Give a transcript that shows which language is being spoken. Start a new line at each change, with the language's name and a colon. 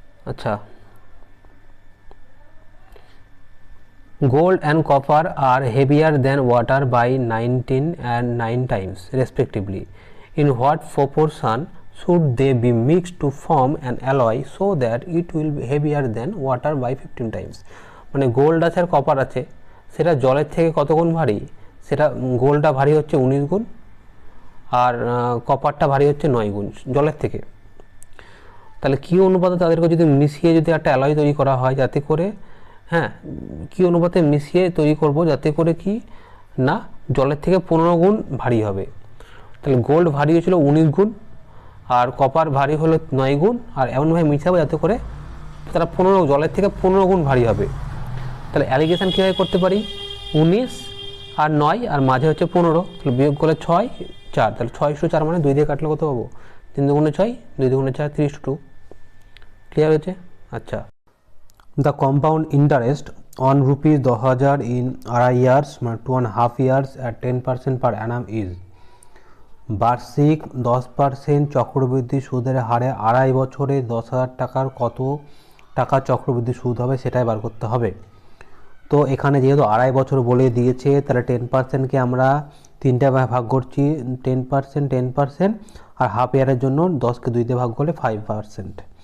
English: আচ্ছা, gold and copper are heavier than water by 19 and 9 times respectively. In what proportion should they be mixed to form an alloy so that it will be heavier than water by 15 times?
Bangla: মানে gold আছে আর copper আছে, সেটা জলের থেকে কত গুণ ভারী? সেটা গোল্ডটা ভারী হচ্ছে 19 গুণ আর কপারটা ভারী হচ্ছে 9 গুণ জলের থেকে। তাহলে কী অনুপাতে তাদেরকে যদি মিশিয়ে যদি একটা অ্যালয় তৈরি করা হয়, যাতে করে, হ্যাঁ, কী অনুপাতে মিশিয়ে তৈরি করব যাতে করে কি না জলের থেকে 15 গুণ ভারী হবে। তাহলে গোল্ড ভারী হয়েছিল 19 গুণ আর কপার ভারী হলো 9 গুণ, আর এমনভাবে মিশাবো যাতে করে তারা জলের থেকে 15 গুণ ভারী হবে। তাহলে অ্যালিগেশন কীভাবে করতে পারি? 19 আর 9 আর মাঝে হচ্ছে 15, তাহলে বিয়োগ করলে 6 4, তাহলে 6:4 মানে 2 দিয়ে কাটলে কত পাবো? 3 দুগুণে 6, 2 দুগুণে 4, 3:2। ক্লিয়ার হয়েছে?
English: আচ্ছা, the compound interest on rupees 10,000 in 2.5 years 2.5 years at 10% per annum is।
Bangla: বার্ষিক 10% চক্রবৃদ্ধি সুদের হারে 2.5 বছরে 10,000 টাকার কত টাকা চক্রবৃদ্ধি সুদ হবে সেটাই বার করতে হবে। তো এখানে যেহেতু 2.5 বছর বলে দিয়েছে, তাহলে 10%কে আমরা 3টে ভাগ করছি, 10% আর হাফ ইয়ারের জন্য 10কে 2 দিয়ে ভাগ করলে 5%।